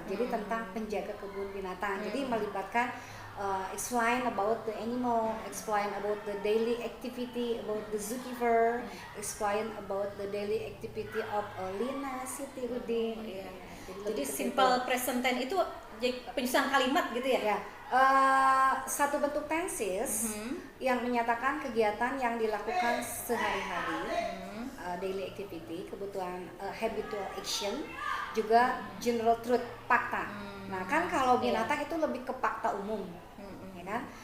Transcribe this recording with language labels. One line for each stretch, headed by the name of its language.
Indonesian: Jadi tentang penjaga kebun binatang. Jadi melibatkan
English: explain about the animal, explain about the daily activity about the zookeeper, explain about the daily activity of Lina, Siti, Udin.
Indonesian: Jadi simple present tense itu penyusunan kalimat gitu ya? Ya. Satu bentuk tenses yang menyatakan kegiatan yang dilakukan sehari-hari,
English: daily activity,
Indonesian: kebutuhan
English: habitual action,
Indonesian: juga
English: general truth,
Indonesian: fakta. Nah kan kalau binatang itu lebih ke fakta umum, ya kan?